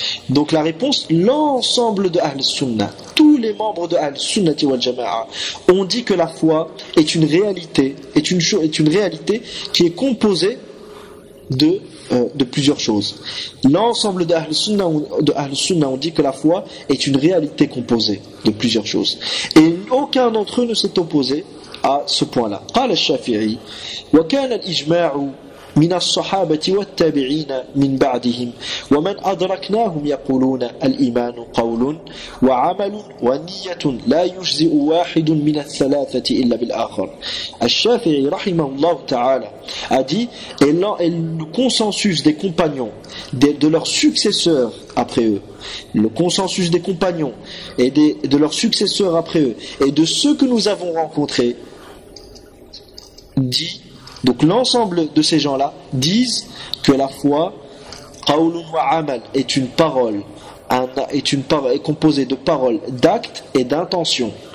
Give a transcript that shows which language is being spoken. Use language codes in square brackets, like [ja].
[fr] Donc la réponse, l'ensemble de Ahl Sunnah, tous les membres de Ahl Sunnah wal Jama'a ont dit que la foi est une réalité, est une réalité qui est composée de plusieurs choses. L'ensemble de Ahl Sunnah ont dit que la foi est une réalité composée de plusieurs choses. Et aucun d'entre eux ne s'est opposé à ce point-là. [ar] قال الشافعي وكان الإجماع من الصحابة والتابعين من بعدهم ومن أدركناهم يقولون الإيمان قول وعمل ونية لا يجزئ واحد من الثلاثة إلا بالآخر. الشافعي رحمه الله تعالى [fr] a dit, et le consensus des compagnons, de leurs successeurs après eux, le consensus des compagnons et de leurs successeurs après eux et de ceux que nous avons rencontrés dit, donc l'ensemble de ces gens-là disent que la foi, [ar] qawlun wa amal, [fr] est composée de paroles, d'actes et d'intentions.